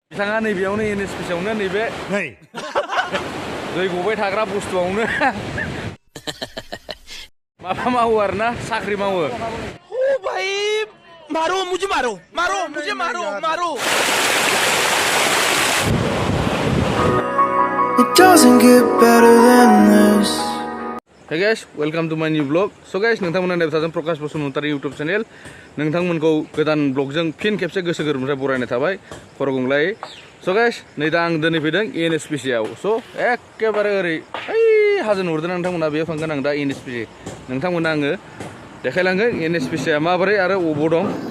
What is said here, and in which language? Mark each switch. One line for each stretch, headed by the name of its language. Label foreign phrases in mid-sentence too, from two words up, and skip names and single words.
Bodo: बिथाङा नैबेयावनो एनएसपिसियावनो नैबे दै गबाय थाग्रा बुस्थुआवनो माबा मावो आरोना साख्रि मावो।
Hindi: ओ भाई मारो मुझे मारो मारो मुझे मारो मारो।
English: It doesn't get better than this. Hey guys, welcome to my new vlog. So guys,
Bodo: नोंथांमोना नायबाय प्रकाश बसुमतारी YouTube चैनल नोंथांमोनखौ गोदान ब्लगजों फिन खेबसे गोसो गोरबोनिफ्राय बरायनाय थाबाय खरगंलायै।
English: So guys,
Bodo: नै दा आं दिनै फैदों एनएसपिसिआव। स' एखेबारे ओरै हाजो नुहुरदों नोंथांमोना बेयाव थांगोन आं दा एनएसपिसि। नोंथांमोना आङो देखायलांगोन एनएसपिसिआ माबोरै आरो अबाव दं।